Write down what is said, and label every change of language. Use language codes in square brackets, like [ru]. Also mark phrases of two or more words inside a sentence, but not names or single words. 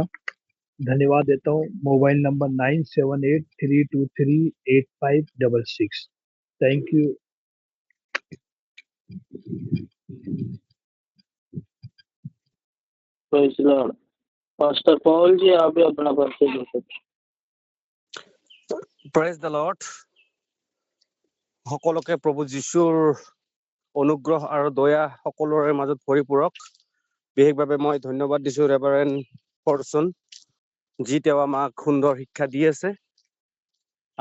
[hi] धन्यवाद देता हूँ। मोबाइल नंबर 9783238566। [en] thank you. praise Lord. [hi] पास्टर पॉल जी आप भी अपना परिचय दे सकते। [en] praise the Lord. [as] সকলোকে প্ৰভু যীশুৰ অনুগ্ৰহ আৰু দয়া সকলোৰে মাজত পৰিপূৰক। বিশেষভাৱে মই ধন্যবাদ দিছোঁ ৰেভাৰেণ্ড পৰ্চন, যি তেওঁ আমাক সুন্দৰ শিক্ষা দি আছে।